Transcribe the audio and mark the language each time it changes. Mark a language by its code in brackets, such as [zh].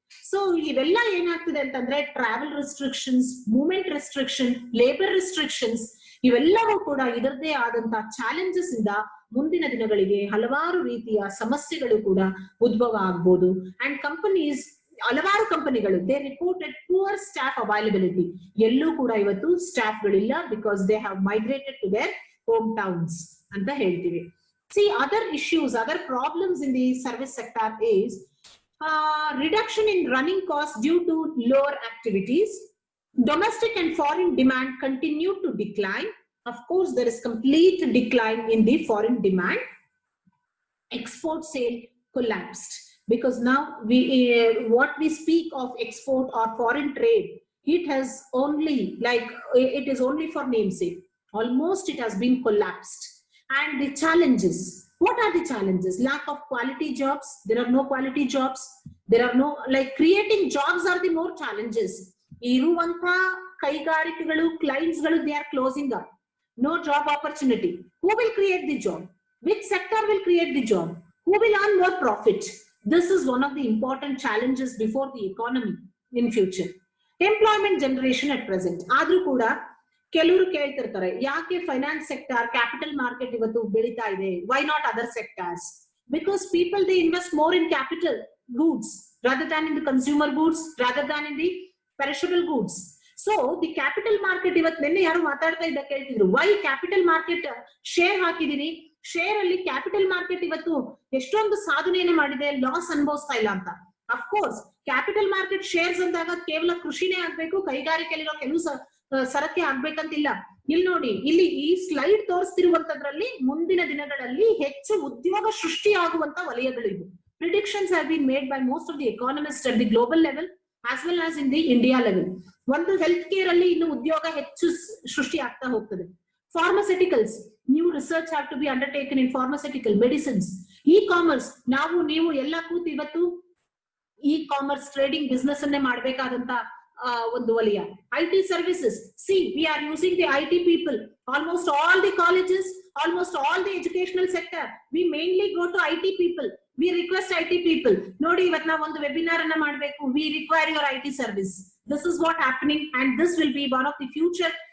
[kn] So ಇವೆಲ್ಲ ಏನಾಗ್ತದೆ ಅಂತಂದ್ರೆ travel restrictions, movement restriction, labour restrictions, ಇವೆಲ್ಲವೂ ಕೂಡ ಇದರದೇ ಆದಂತಹ ಚಾಲೆಂಜಸ್ ಇಂದ ಮುಂದಿನ ದಿನಗಳಿಗೆ ಹಲವಾರು ರೀತಿಯ ಸಮಸ್ಯೆಗಳು ಕೂಡ ಉದ್ಭವ ಆಗ್ಬೋದು. [en] and companies, [kn] ಹಲವಾರು ಕಂಪನಿಗಳು [en] They reported poor staff availability. [kn] ಎಲ್ಲೂ ಕೂಡ ಇವತ್ತು staff ಗಳಿಲ್ಲ, [en] because they have migrated to their home towns [kn] ಅಂತ ಹೇಳ್ತೀವಿ. [en] See, other issues, other problems in the service sector is reduction in running costs due to lower activities. Domestic and foreign demand continue to decline. Of course, there is complete decline in the foreign demand. Export sale collapsed because now what we speak of export or foreign trade, it has only it is only for namesake. Almost it has been collapsed. And the challenges, what are the challenges? Lack of quality jobs. There are no quality jobs. There are no, creating jobs are the more challenges. [kn] Iruvanta kaigarikagalu, clients galu, [en] they are closing up. No job opportunity. Who will create the job? Which sector will create the job? Who will earn more profit? This is one of the important challenges before the economy in future. Employment generation at present. [kn] Adru kuda ಕೆಲವರು ಕೇಳ್ತಿರ್ತಾರೆ, ಯಾಕೆ finance sector, capital market ಇವತ್ತು ಬೆಳೀತಾ ಇದೆ, [en] Why not other sectors? Because people they invest more in capital goods rather than in the consumer goods, rather than in the perishable goods. [kn] So the capital market ಇವತ್ತು, ನಿನ್ನೆ ಯಾರು ಮಾತಾಡ್ತಾ ಇದ್ದ ಕೇಳ್ತಿದ್ರು, Y capital market share ಹಾಕಿದೀನಿ, share ಅಲ್ಲಿ capital market ಇವತ್ತು ಎಷ್ಟೊಂದು ಸಾಧನೆಯನ್ನು ಮಾಡಿದೆ, ಲಾಸ್ ಅನುಭವಿಸ್ತಾ ಇಲ್ಲ ಅಂತ. ಅಫ್ಕೋರ್ಸ್ ಕ್ಯಾಪಿಟಲ್ ಮಾರ್ಕೆಟ್ ಶೇರ್ಸ್ ಅಂದಾಗ ಕೇವಲ ಕೃಷಿನೇ ಆಗ್ಬೇಕು, ಕೈಗಾರಿಕೆಯಲ್ಲಿರೋ ಕೆಲವು ಸರಕ್ಕೆ ಆಗ್ಬೇಕಂತಿಲ್ಲ. ಇಲ್ಲಿ ನೋಡಿ, ಇಲ್ಲಿ ಈ ಸ್ಲೈಡ್ ತೋರಿಸ್ತಿರುವಂತದ್ರಲ್ಲಿ ಮುಂದಿನ ದಿನಗಳಲ್ಲಿ ಹೆಚ್ಚು ಉದ್ಯೋಗ ಸೃಷ್ಟಿಯಾಗುವಂತ ವಲಯಗಳಿವು. [en] Predictions have been made by most of the economists at the global level as well as in the India level. [kn] ಒಂದು ಹೆಲ್ತ್ ಕೇರ್ ಅಲ್ಲಿ ಇನ್ನು ಉದ್ಯೋಗ ಹೆಚ್ಚು ಸೃಷ್ಟಿ ಆಗ್ತಾ ಹೋಗ್ತದೆ. [en] Pharmaceuticals, new research have to be undertaken in pharmaceutical medicines. [kn] E-commerce, ನಾವು ನೀವು ಎಲ್ಲ ಕೂತು ಇವತ್ತು e-commerce ಟ್ರೇಡಿಂಗ್ ಬಿಸ್ನೆಸ್ ಅನ್ನೇ ಮಾಡ್ಬೇಕಾದಂತ ಒಂದು ವಲಯ. [en] IT services, see, we are using the IT people. Almost all the colleges, almost all the educational sector, we mainly go to IT people. We request IT people, [kn] ನೋಡಿ ಇವತ್ತು ನಾವು ಒಂದು webinar ಅನ್ನ ಮಾಡಬೇಕು, [en] we require your IT service. This is what happening, and this will be one of the future